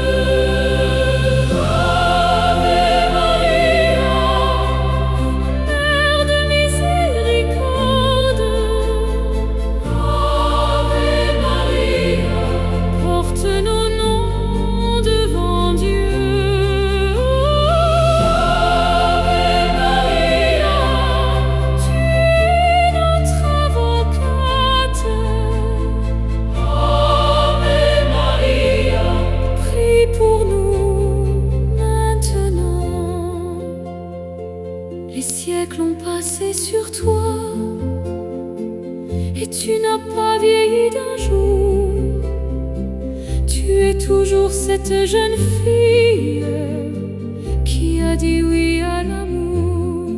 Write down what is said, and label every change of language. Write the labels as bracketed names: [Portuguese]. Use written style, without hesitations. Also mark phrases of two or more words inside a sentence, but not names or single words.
[Latin] Ave Maria, [French] Mère de miséricorde. [Latin] Ave Maria, [French] porte nos noms devant Dieu. [Latin] Ave Maria, [French] tu es notre avocate. [Latin] Ave Maria, [French] prie pour nous maintenant. Les siècles ont passé sur toi, et tu n'as pas vieilli d'un jour. Tu es toujours cette jeune fille qui a dit oui à l'amour.